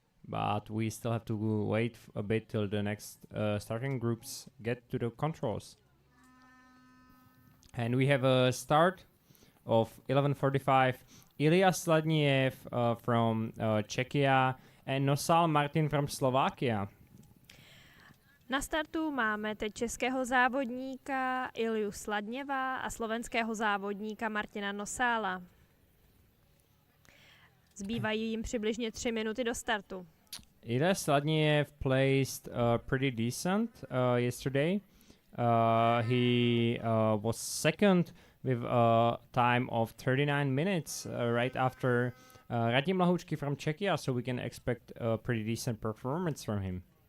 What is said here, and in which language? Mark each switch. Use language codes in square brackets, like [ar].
[en] But we still have to wait a bit till the next starting groups get to the controls. And we have a start of 11:45, Ilya Sladniev from Czechia and Nosal Martin from Slovakia. [cs] Na startu máme teď českého závodníka Ilju Sladněva a slovenského závodníka Martina Nosála. Zbývají jim přibližně 3 minuty do startu. [en] Ilya Sladněv placed pretty decent yesterday. He was second with a time of 39 minutes right after Radim Lahoučky from Czechia, so we can expect a pretty decent performance from him.